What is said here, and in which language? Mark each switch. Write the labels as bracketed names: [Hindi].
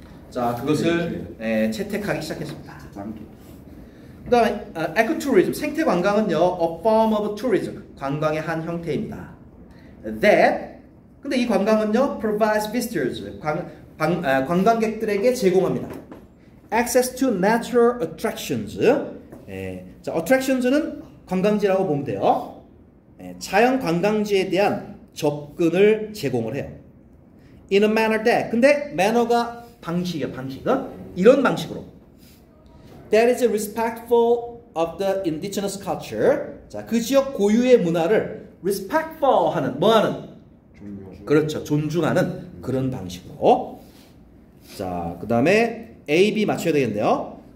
[Korean] 자, 그것을 채택하기 시작했습니다. 그 다음에 에코투리즘, 생태 관광은요, [English] a form of tourism, [Korean] 관광의 한 형태입니다. That, 근데 이 관광은요, [English] provides visitors, [Korean] 관광객들에게 제공합니다. [English] Access to natural attractions. [Korean] 자, attractions는 관광지라고 보면 돼요. 자연 관광지에 대한 접근을 제공을 해요. [English] In a manner that, [Korean] 근데 manner가 방식이에요, 방식은 이런 방식으로. [English] That is respectful of the indigenous culture. [Korean] 자, 그 지역 고유의 문화를 respectful 하는, 뭐 하는? 그렇죠. 존중하는 그런 방식으로. 자, 그 다음에 A, B 맞춰야 되겠네요.